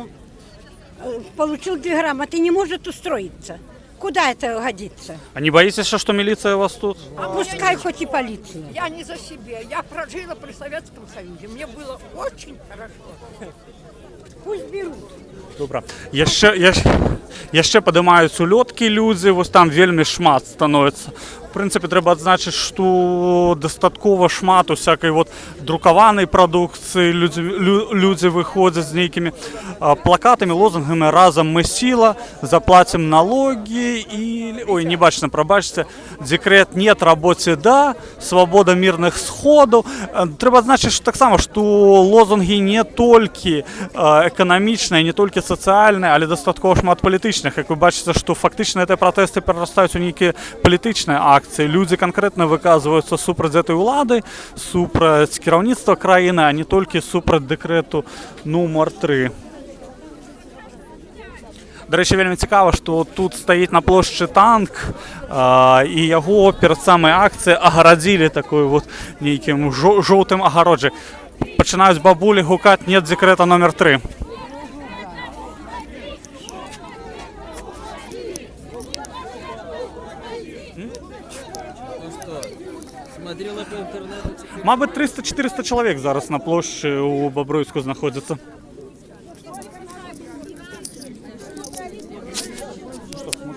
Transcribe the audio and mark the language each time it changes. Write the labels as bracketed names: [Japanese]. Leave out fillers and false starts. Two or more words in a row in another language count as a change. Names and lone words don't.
[Russian] Получил 2 грамоты. Не может устроиться. Куда это годится? А не боитесь, что милиция у вас тут? А пускай хоть и полиция. Я не за себя. Я прожила при Советском Союзе. Мне было очень хорошо. Пусть берут. [Belarusian] Добре. Яшчэ падымаюць улёткі людзі, вось там вельмі шмат становіцца. В прынцыпе, трэба адзначыць, што дастаткова шмат усякай вот друкаванай прадукцыі. Людзі выходзяць з нейкімі плакатамі, лозунгамі [Russian] «Разом мы сила», «Заплатим налоги» и... [Belarusian] Ой, не бачна, прабачце. [Russian] «Декрет нет, работе да», «Свобода мирных сходов». [Belarusian] Трэба адзначыць, што таксама, што лозунгі не толькі эканамічныя, не толькі сацыяльныя, але дастаткова шмат палітычных. Як вы бачыце, што фактычна гэтыя пратэсты перарастаюць у нейкія палітычныя акцыі. Людзі канкрэтна выказваюцца супраць гэтай улады, супраць кіраўніцтва краіны, а не толькі супраць дэкрэту нумар 3. Дарэчы, вельмі цікава, што тут стаіць на плошчы танк, і яго перад самай акцыяй агарадзілі такой вот нейкім жоўтым агароджай. Пачынаюць бабулі гукаць [Russian] «Нет дэкрэта номер 3». Смотрела по интернету. [Belarusian] Мабыць, 300-400 чалавек зараз на плошчы ў Бобруйску знаходзяцца.